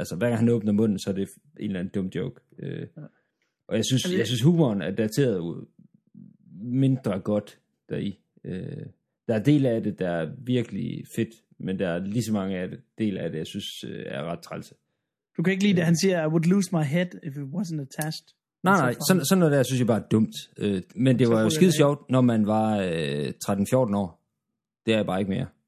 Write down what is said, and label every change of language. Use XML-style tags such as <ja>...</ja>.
<da>Altså, hver gang han åbner munden, så er det en eller anden dum joke. Og jeg synes humoren er dateret mindre godt deri. Der er del af det, der er virkelig fedt, men der er lige så mange af det, del af det, jeg synes er ret træls.</da> <en>Du kan ikke lide, at han siger, I would lose my head if it wasn't attached.</en> <da>Nej, sådan noget der, synes jeg bare er dumt. Men det var jo skide sjovt, når man var 13-14 år. Det er jeg bare ikke mere.</da>